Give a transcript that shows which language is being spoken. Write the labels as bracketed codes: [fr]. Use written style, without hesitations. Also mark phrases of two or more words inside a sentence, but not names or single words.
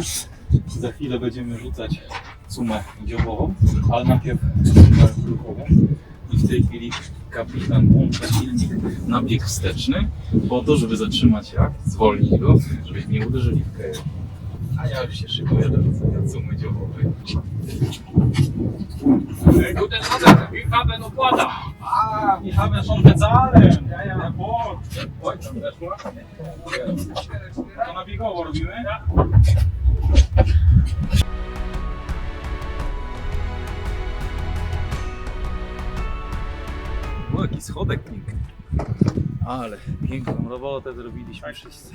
[pl] Za chwilę będziemy rzucać sumę dziobową, ale najpierw sumę ruchową. I w tej chwili kapitan włącza silnik na bieg wsteczny, po to, żeby zatrzymać jak, zwolnić go, żebyśmy nie uderzyli w keję. A ja już się szykuję do rzucenia sumy dziobowej. [de] Guten Abend, ich habe noch Water. Ah, wir haben schon bezahlen. Ja, ja, [pl] bo. Oj, tam weszło. To na biegowo robimy? O, jaki schodek piękny. Ale piękną robotę zrobiliśmy wszyscy.